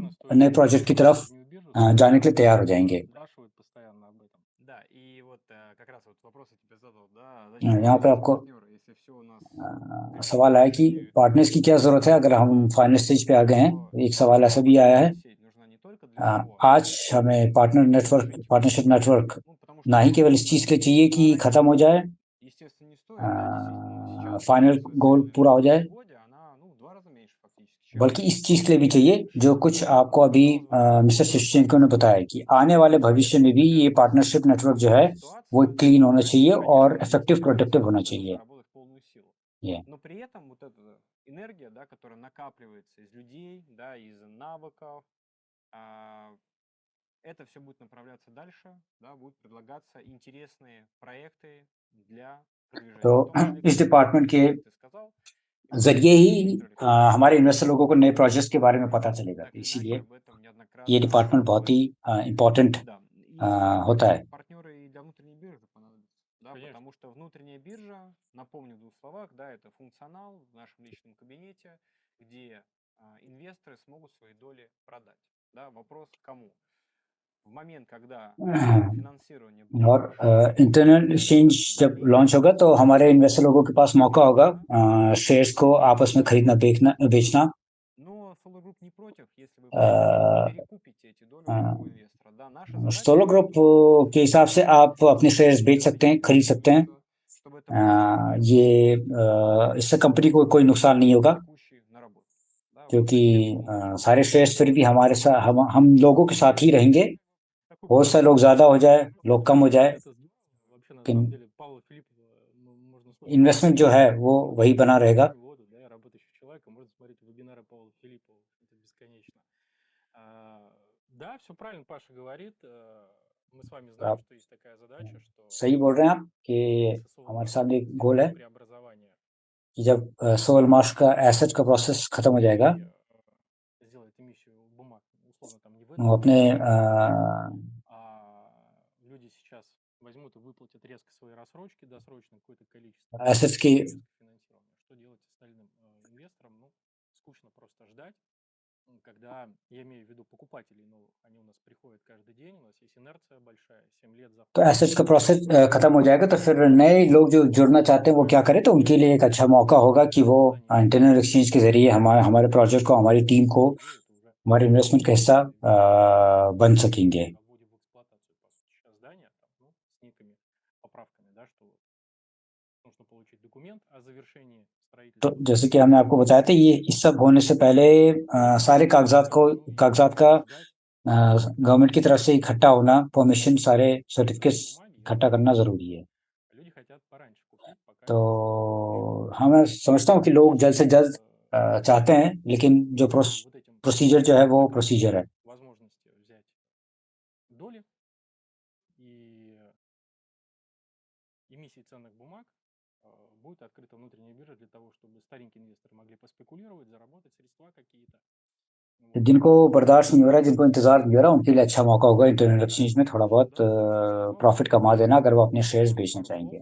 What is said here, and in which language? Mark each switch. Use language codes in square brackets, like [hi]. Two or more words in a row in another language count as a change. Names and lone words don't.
[ru] Наверно, стоит [hi] नए प्रोजेक्ट की तरफ [ru] внутреннюю биржу [hi] जाने के लिए तैयार हो [ru] запустить. [hi] जाएंगे। [ru] Спрашивают постоянно об этом. Да, и вот как раз вот вопрос я тебе задал, да, зачем нам [hi] यहाँ पे [ru] сейчас [hi] आपको [ru] партнеры, если все у нас [hi] सवाल आया कि [ru] технологии, [hi] पार्टनर्स की क्या जरूरत है अगर हम [en] final stage [hi] पे आ गए हैं। [ru] то [hi] एक सवाल ऐसा भी आया है। [ru] сеть нужна не только для него, [hi] आज हमें [en] partnership network [ru] ну, потому [hi] ना ही [ru] что [hi] केवल इस चीज के लिए चाहिए कि [ru] раньше [hi] खत्म हो जाए, [ru] естественно, не стоит, да, действительно, но сейчас [en] final goal [hi] पूरा हो जाए, [ru] годе она, ну, в 2 раза меньше фактически, чем [hi] बल्कि इस चीज के लिए भी चाहिए जो कुछ आपको अभी मिस्टर शिवचेंको ने बताया कि आने वाले भविष्य में भी ये [en] partnership network [hi] जो है वो क्लीन होना चाहिए और [en] effective productive [hi] होना चाहिए। [ru] работать в полную силу. [en] Yeah. [ru] Но при этом вот эта энергия, да, которая накапливается из людей, да, из навыков, это все будет направляться дальше, да, будут предлагаться интересные проекты для продвижения. [hi] तो [ru] В том числе, [hi] इस [ru] как [hi] डिपार्टमेंट के [ru] ты сказал, и [hi] जरिए ही [ru] Виктор Алексеевич, [hi] हमारे इन्वेस्टर लोगों को नए प्रोजेक्ट्स के बारे में पता चलेगा। [ru] так или [hi] इसीलिए [ru] иначе об этом неоднократно [hi] ये डिपार्टमेंट बहुत ही इम्पोर्टेंट [ru] да. [hi] होता है। [ru] Партнеры и для внутренней биржи понадобятся, да, Конечно. потому что внутренняя биржа, напомню в двух словах, да, это функционал в нашем личном кабинете, где инвесторы смогут свои доли продать. Да, вопрос кому? В момент, когда финансирование будет [hi] और [en] internal exchange [hi] जब लॉन्च होगा तो हमारे इन्वेस्टर लोगों के पास मौका होगा शेयर्स को आपस में खरीदना बेचना। [ru] Но Solar Group не против, если вы перекупите эти доли у другого инвестора. Да, наша задача [hi] सोलो ग्रुप के हिसाब से आप अपने शेयर्स बेच सकते हैं, खरीद सकते हैं। [ru] чтобы это было [hi] ये इससे कंपनी को कोई नुकसान नहीं होगा [ru] текущий на работе. Да, вот [hi] क्योंकि [ru] зачем нужно [hi] सारे शेयर्स फिर भी हमारे साथ हम लोगों के साथ ही रहेंगे। बहुत सारे लोग ज्यादा हो जाए, लोग कम हो जाए, [ru] Это вообще на [hi] लेकिन [ru] самом деле Павла Филиппова можно слушать [hi] इन्वेस्टमेंट जो है वो вही बना रहेगा। [ru] воду, да, работающего человека, можно смотреть вебинары Павла Филиппова, это бесконечно. Да, все правильно Паша говорит. Мы с вами знаем, [hi] आप [ru] что есть такая задача, что [hi] सही बोल रहे हैं आप कि [ru] процесс [hi] हमारे सामने एक गोल है [ru] преобразования [hi] कि जब 16 मार्च का एसेट का प्रोसेस खत्म हो जाएगा, [ru] сделать эмиссию бумаг, условно там не в [hi] वो [ru] этом [hi] अपने [ru] году, люди сейчас возьмут и выплатят резко свои рассрочки, досрочно какое-то количество, [hi] assets की [ru] резко финансирование. Что делать остальным инвесторам? Ну, скучно просто ждать, когда, я имею в виду покупателей новых, они у нас приходят каждый день, у нас есть инерция большая, 7 лет за... [hi] तो एसेट्स का प्रोसेस खत्म हो जाएगा तो फिर नए लोग जो जुड़ना चाहते हैं वो क्या करें, तो उनके लिए एक अच्छा मौका होगा कि वो [en] internal exchange [hi] के जरिए हमारे प्रोजेक्ट को, हमारी टीम को, हमारे इन्वेस्टमेंट का हिस्सा बन सकेंगे। [ru] вводим в эксплуатацию, по сути, сейчас здание, там, ну, с некими поправками, да, что нужно получить документ о завершении [hi] तो [ru] строительства. [hi] जैसे कि हमने आपको बताया था, ये इस सब होने से पहले सारे कागजात का गवर्नमेंट की तरफ से इकट्ठा होना, परमिशन, सारे सर्टिफिकेट्स इकट्ठा करना जरूरी है। [ru] Люди хотят пораньше купить, пока [hi] तो हाँ, मैं समझता हूँ कि लोग जल्द से जल्द चाहते हैं, लेकिन जो [ru] вот этим [hi] प्रोसीजर जो है वो प्रोसीजर है। [ru] возможности взять доли и эмиссии ценных бумаг будет открыта внутренняя биржа для того, чтобы старенькие инвесторы могли поспекулировать, заработать средства какие-то. [hi] जिनको बर्दाश्त नहीं हो रहा है, जिनको इंतजार नहीं हो रहा, उनके लिए अच्छा मौका होगा [en] internal exchange [hi] में थोड़ा बहुत प्रॉफिट कमा देना अगर वो अपने शेयर्स बेचना चाहेंगे।